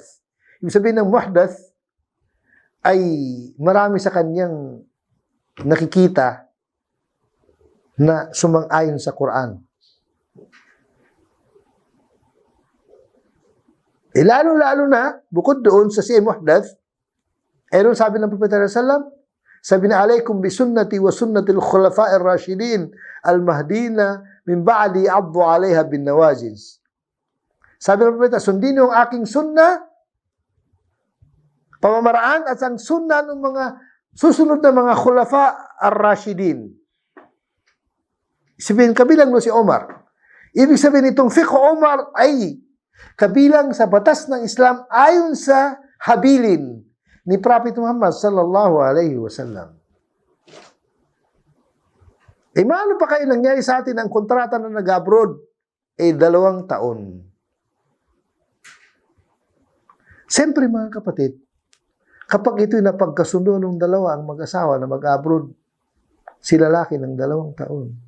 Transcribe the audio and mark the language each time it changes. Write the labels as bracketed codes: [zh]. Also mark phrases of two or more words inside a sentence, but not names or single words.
[tl] Ibig sabihin ng muhdath ay marami sa kanyang nakikita na sumang-ayon sa Quran. Lalo-lalo na, bukod doon sa siya muhdath, ron sabi ng Propeta sallallahu, sabi na, [ar] عليكم بسنتي وسنة الخلفاء الراشدين المهديين من بعدي عضوا عليها بالنواجذ. [tl] Sabi ng Propeta, sundin niyo ang aking sunna, pamamaraan at ang sunna ng mga susunod na mga [ar] الخلفاء الراشدين. [tl] Sabihin, kabilang mo si Omar. Ibig sabihin itong fiqh Omar ay kabilang sa batas ng Islam ayon sa habilin ni Prophet Muhammad [ar] صلى الله عليه وسلم. [tl] Maano pa kayo nangyari sa atin ang kontrata na nag-abroad? 2 taon. Siyempre mga kapatid, kapag ito'y napagkasundo ng dalawa ang mag-asawa na mag-abroad, si lalaki ng 2 taon.